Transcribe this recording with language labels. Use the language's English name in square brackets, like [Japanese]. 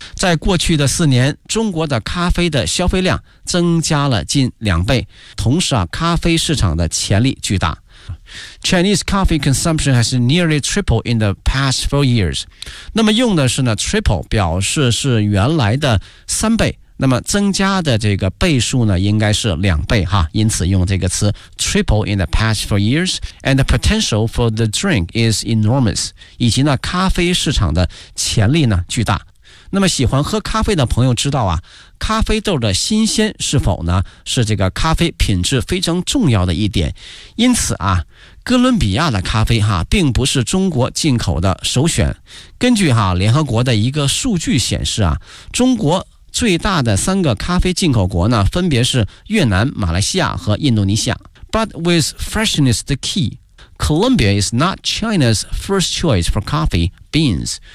[Chinese] 在过去的四年，中国的咖啡的消费量增加了近两倍，同时咖啡市场的潜力巨大。 [English] Chinese coffee consumption has nearly tripled in the past 4 years. [Chinese] 那么用的是呢 triple 表示是原来的三倍，那么增加的这个倍数呢应该是两倍因此用这个词 [English] triple in the past 4 years, and the potential for the drink is enormous. [Chinese] 以及呢咖啡市场的潜力呢巨大。那么喜欢喝咖啡的朋友知道啊，咖啡豆的新鲜是否呢是这个咖啡品质非常重要的一点。因此啊，哥伦比亚的咖啡并不是中国进口的首选。根据联合国的一个数据显示啊，中国最大的三个咖啡进口国呢分别是越南、马来西亚和印度尼西亚。 [English] But with freshness the key, Colombia is not China's first choice for coffee beans.